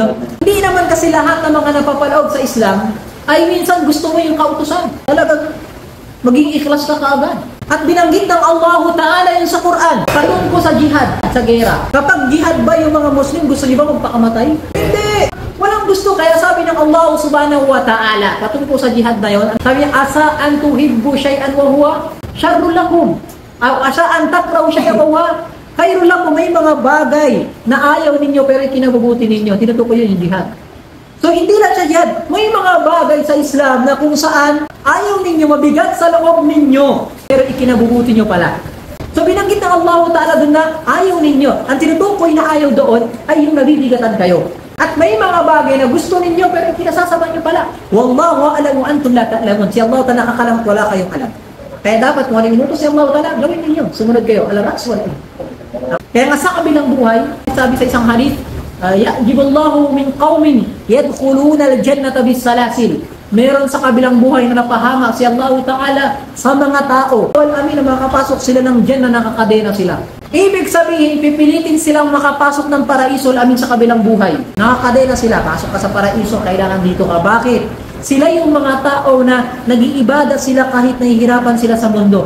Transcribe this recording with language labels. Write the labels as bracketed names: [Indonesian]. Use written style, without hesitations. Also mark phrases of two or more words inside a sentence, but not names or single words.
[Filipino] Hindi naman kasi lahat ng mga napapaloob sa Islam ay minsan gusto mo yung kautusan. Talagang maging ikhlas ka kaagad. At binanggit ng Allah Ta'ala yun sa Quran. Patungko sa jihad, sa gera. Kapag jihad ba yung mga Muslim, gusto niyo ba magpakamatay? Hindi! Walang gusto, kaya sabi ng Allah [Arabic] سبحانه وتعالى, [Filipino] patungko sa jihad na yun, sabi niya, [Arabic] عسى أن تحبوا شيئا وهو شر لكم. عسى أن تكرهوا شيئا وهو خير لكم. [Filipino] May mga bagay na ayaw ninyo pero ikinabubuti ninyo. Tinutukoy yun yung jihad. So hindi lang siya jihad. May mga bagay sa Islam na kung saan ayaw ninyo, mabigat sa loob ninyo, pero ikinabubuti nyo pala. So binanggit ng Allah Ta'ala doon na ayaw ninyo. Ang tinutukoy na ayaw doon ay yung nabibigatan kayo. At may mga bagay na gusto ninyo pero kinasasama nyo pala. [Arabic] والله أعلم أنتم لا تعلمون. [Filipino] Si Allah Ta'ala nakakalam, wala kayong alam. Kaya dapat kung ano inutos si Allah Ta'ala, gawin ninyo. Sumunod kayo. Ala-ras wala. Kaya nga sa kabilang buhay, sabi sa isang hadith, [Arabic] يعجب الله من قوم يدخلون الجنة بالسلاسل. [Filipino] Meron sa kabilang buhay na napahanga si Allah Ta'ala sa mga tao. Amin na makapasok sila ng Jannah na nakakadena sila. Ibig sabihin, pipilitin silang makapasok ng paraiso amin sa kabilang buhay. Nakakadena sila. Pasok ka sa paraiso, kailangan dito ka. Bakit? Sila yung mga tao na nag-iibada sila kahit nahihirapan sila sa mundo.